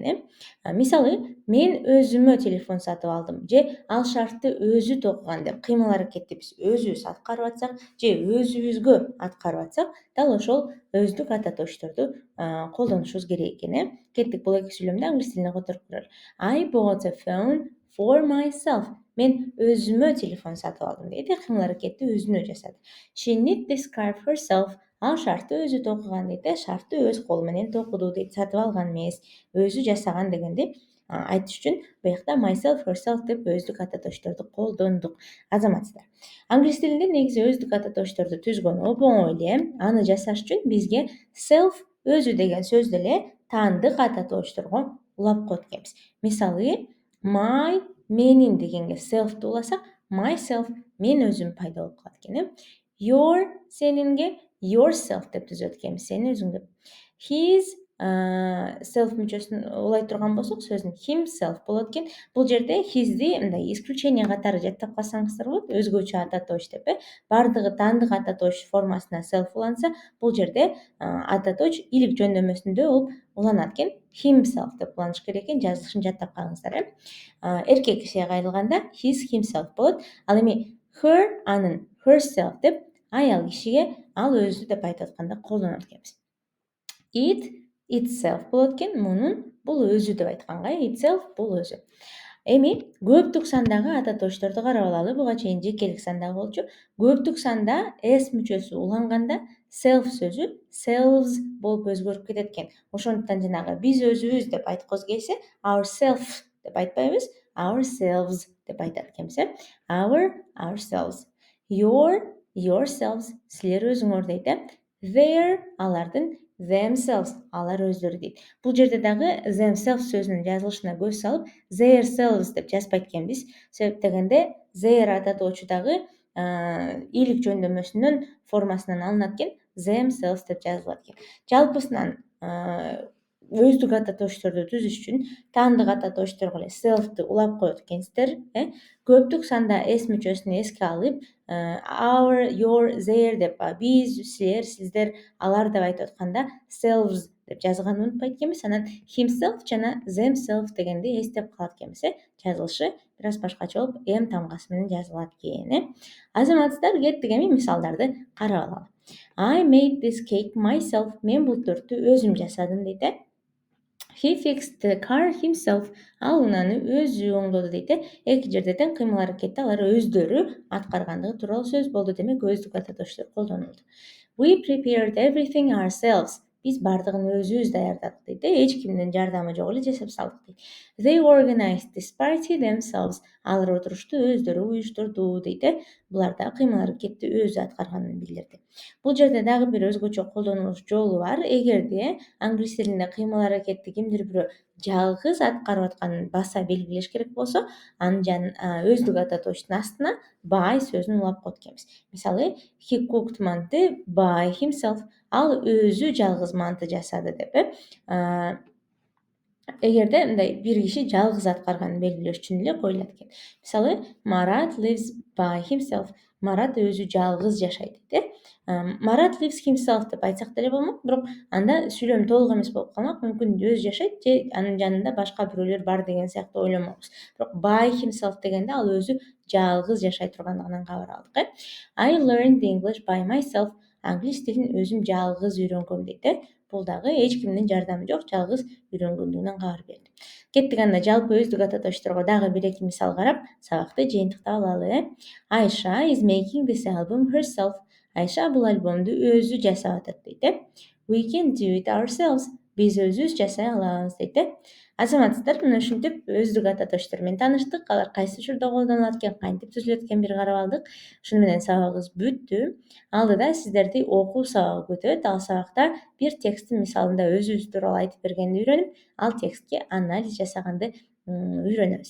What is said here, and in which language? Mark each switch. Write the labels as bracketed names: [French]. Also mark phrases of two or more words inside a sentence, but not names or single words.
[Kyrgyz] Мисалы, мен өзүмө телефон сатып алдым же ал шартты өзү токуган деп кыймыл аракетти биз өзүбүз аткарып атсак же өзүбүзгө аткарып атсак, дал ошол өздүк ата тоошторду колдонушубуз керек экен. Кеттик бул эки сүйлөмдү англис тилине которуп көрөлү. [English] I bought a phone for myself. [Kyrgyz] Мен өзүмө телефон сатып алдым дейт. Кыймыл аракетти өзүнө жасады. [English] She knit this scarf herself. [Kyrgyz] Ал шартты өзү токуган дейт. Шартты өз колу менен токуду дейт. Сатып алган эмес, өзү жасаган дегенди айтыш үчүн буякта [English] myself, herself [Kyrgyz] деп өздүк ата тоошторду колдондук. Азаматсыздар. Англис тилинде негизи өздүк ата тоошторду түзгөн оңой эле. Аны жасаш үчүн бизге self, өзү деген сөздү эле таандык ата тоошторго улап коет экенбиз. Мисалы, my, менин дегенге self'ты уласак, myself, мен өзүм пайда болуп калат экен. Your, сенинге yourself деп түзөт экенбиз, сен өзүң деп. His, self мүчөсүн улай турган болсок, сөздүн himself болот экен. Бул жерде hizди мындай исключение катары жаттап калсаңыздар болот, өзгөчө ата тоош деп. Бардыгы таандык ата тоош формасына self уланса, бул жерде ата тоош илик жөндөмөсүндө болуп уланат экен. Himself деп уланыш керек экен, жазылышын жаттап калыңыздар. Эркек кишиге кайрылганда [English] his, himself [Kyrgyz] болот. Ал эми her, анын herself деп аял кишиге ал өзү деп айтып атканда колдонот экенбиз. [English] It, itself [Kyrgyz] болот экен. Мунун бул өзү деп айтканга, itself бул өзү. Эми көптүк сандагы ата тоошторду карап алалы. Буга чейин жекелик санда болчу. Көптүк санда s мүчөсү уланганда self сөзү selves болуп өзгөрүп кетет экен. Ошондуктан жанагы биз өзүбүз деп айткыбыз келсе, ourself деп айтпайбыз, ourselves деп айтат экенбиз. [English] Ourselves. Your, yourselves, [Kyrgyz] силер өзүңөр дейт. Their, алардын, themselves, алар өздөрү дейт. Бул жерде дагы themselves сөзүнүн жазылышына көз салып, [English] their selves [Kyrgyz] деп жазбайт экенбиз. Себеп дегенде their ата тоочу дагы илик жөндөмөсүнүн формасынан алынат экен, themselves деп жазылат экен. Жалпысынан өздүк ата тоошторду түзүш үчүн таандык ата тоошторго эле self'ты улап коет экенсиздер. Көптүк санда s мүчөсүн эске алып, [English] our, your, their [Kyrgyz] деп биз, силер, сиздер, алар деп айтып атканда selves деп жазганды унутпайт экенбиз. Анан himself жана themselves дегенди эстеп калат экенбиз. Жазылышы бир аз башкача болуп, m тамгасы менен жазылат экен. Азаматсыздар, кеттик эми мисалдарды карап алалы. [English] I made this cake myself. [Kyrgyz] Мен бул төрттү өзүм жасадым дейт. [English] He fixed the car himself. [Kyrgyz] Ал унааны өзү оңдоду дейт. Эки жерде тең кыймыл аракетти алар өздөрү аткаргандыгы тууралуу сөз болду. Демек өздүк ата тооштор колдонулду. [English] We prepared everything ourselves. [Kyrgyz] Биз бардыгын өзүбүз даярдадык дейт. Эч кимдин жардамы жок эле жасап салдык дейт. [English] They organized this party themselves. [Kyrgyz] Алар отурушту өздөрү уюштурду дейт. булар да кыймыл аракетти өзү аткарганын билдирди. Бул жерде дагы бир өзгөчө колдонулуш жолу бар. Эгерде англис тилинде кыймыл аракетти кимдир бирөө жалгыз аткарып атканын баса белгилеш керек болсо, анын өздүк ата точтун астына by сөзүн улап коет экенбиз. Мисалы, [English] he cooked мантты by himself. [Kyrgyz] Ал өзү жалгыз манты жасады деп, эгерде мындай бир киши жалгыз аткарганын белгилеш үчүн эле коюлат экен. [English] Мисалы, Марат lives by himself. [Kyrgyz] Марат өзү жалгыз жашайт дейт. Марат [English] lives himself [Kyrgyz] деп айтсак деле болмок, бирок анда сүйлөм толук эмес болуп калмак. Мүмкүн өзү жашайт же анын жанында башка бирөөлөр бар деген сыяктуу ойломокпуз. Бирок [English] by himself [Kyrgyz] дегенде ал өзү жалгыз жашай тургандыгынан кабар алдык. [English] I learned English by myself. [Kyrgyz] Англис тилин өзүм жалгыз үйрөнгөм дейт. Бул дагы эч кимдин жардамы жок, жалгыз үйрөнгөндүгүнөн кабар берди. Кеттик анда жалпы өздүк ата точторго дагы бир эки мисал карап, сабакты жыйынтыктап алалы. [English] Айша is making this album herself. [Kyrgyz] Айша бул альбомду өзү жасап атат дейт. [English] We can do it ourselves. [Kyrgyz] Биз өзүбүз жасай алабыз дейт. Азаматсыздар, мына ушинтип өздүк ата точтор менен тааныштык. Алар кайсы учурда колдонулат экен, кантип түзүлөт экен бир карап алдык. Ушуну менен сабагыбыз бүттү. Алдыда сиздерди окуу сабагы күтөт. Ал сабакта бир тексттин мисалында өзүбүз тууралуу айтып бергенди үйрөнүп, ал текстке анализ жасаганды үйрөнөбүз.